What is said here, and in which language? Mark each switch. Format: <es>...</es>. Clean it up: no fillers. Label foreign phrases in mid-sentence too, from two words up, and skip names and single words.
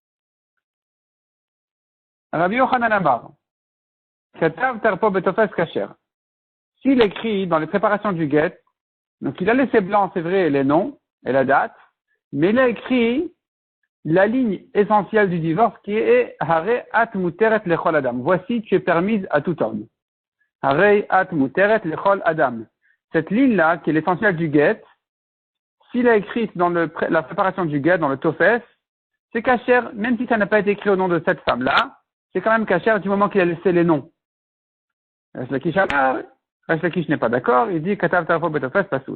<he>רבי יוחנן אמר, כתב תרפו בטופס כשר.</he> <fr>S'il écrit dans les préparations du get, donc il a laissé blanc, c'est vrai, les noms et la date, mais il a écrit la ligne essentielle du divorce qui est</fr> <he>הרי את מותרת לכל אדם.</he> <fr>Voici, tu es permise à tout homme.</fr> <he>הרי את מותרת לכל אדם.</he> <fr>Cette ligne-là, qui est l'essentiel du get, s'il a écrite dans la préparation du get, dans le tofes, c'est kasher, même si ça n'a pas été écrit au nom de cette femme-là, c'est quand même kasher du moment qu'il a laissé les noms. Resh Lakish n'est pas d'accord, il dit</fr> <he>כתב תרפו בטופס פסול.</he>